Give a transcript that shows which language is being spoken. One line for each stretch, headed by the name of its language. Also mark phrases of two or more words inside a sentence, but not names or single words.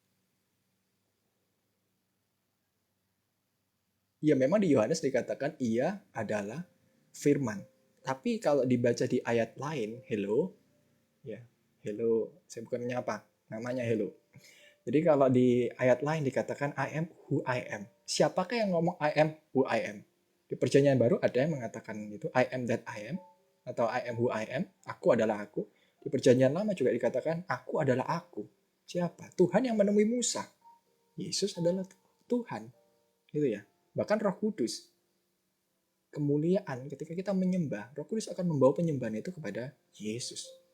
Indonesian: Ya memang di Yohanes dikatakan ia adalah firman. Tapi kalau dibaca di ayat lain, hello, ya, hello, saya bukan menyapa, namanya hello. Jadi kalau di ayat lain dikatakan
English: I am who I am.
Indonesian: Siapakah yang ngomong
English: I am who I am?
Indonesian: Di perjanjian baru ada yang mengatakan itu
English: I am that I am
Indonesian: atau
English: I am who I am,
Indonesian: aku adalah aku. Di perjanjian lama juga dikatakan aku adalah aku. Siapa? Tuhan yang menemui Musa. Yesus adalah Tuhan. Gitu ya. Bahkan Roh Kudus, kemuliaan ketika kita menyembah, Roh Kudus akan membawa penyembahan itu kepada Yesus.